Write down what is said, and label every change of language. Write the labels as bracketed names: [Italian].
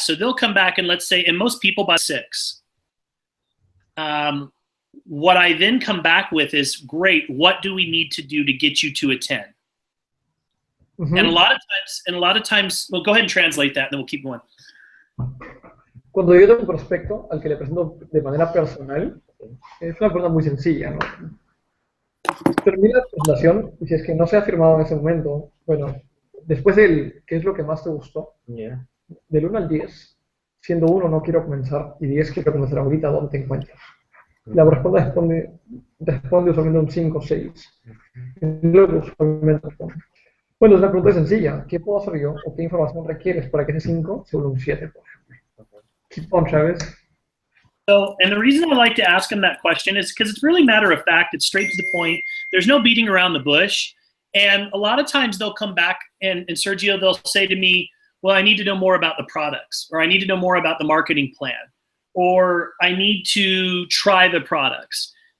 [English] So they'll come back and let's say, and most people by 6. What I then come back with is, great, what do we need to do to get you to a 10? Mm-hmm. And a lot of times, well, go ahead and translate that and then we'll keep going. [Spanish] Cuando yo tengo un prospecto al que le presento de manera personal, es una pregunta muy sencilla, ¿no? Termina la presentación y si es que no se ha firmado en ese momento, bueno, después ¿qué es lo que más te gustó? [English] Yeah. [Spanish] Del 1 al 10, siendo 1 no quiero comenzar y 10 quiero comenzar ahorita, ¿dónde te encuentras? La respuesta responde usualmente un 5 o 6. Luego usualmente responde. Bueno, es una pregunta sencilla. ¿Qué puedo hacer yo o qué información requieres para que ese 5 se vuelva un 7, por ejemplo? [English] Keep on, Travis. So, and the reason I like to ask them that question is because it's really matter of fact. It's straight to the point. There's no beating around the bush. And a lot of times they'll come back and Sergio, they'll say to me, well, I need to know more about the products, or I need to know more about the marketing plan, or I need to try the products.